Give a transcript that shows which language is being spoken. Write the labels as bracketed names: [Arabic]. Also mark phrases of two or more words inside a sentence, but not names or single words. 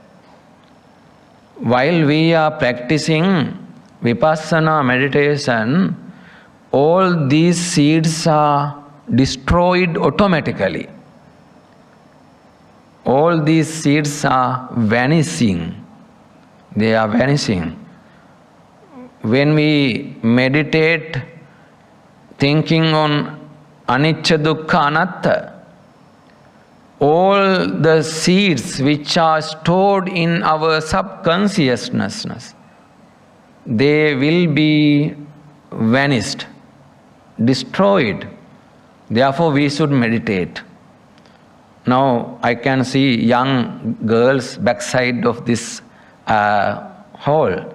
[English] While we are practicing Vipassana meditation, all these seeds are destroyed automatically. All these seeds are vanishing. They are vanishing. When we meditate thinking on [Pali] anicca, dukkha, anatta, [English] all the seeds which are stored in our subconsciousness, they will be vanished, destroyed. Therefore, we should meditate. Now, I can see young girls backside of this hall.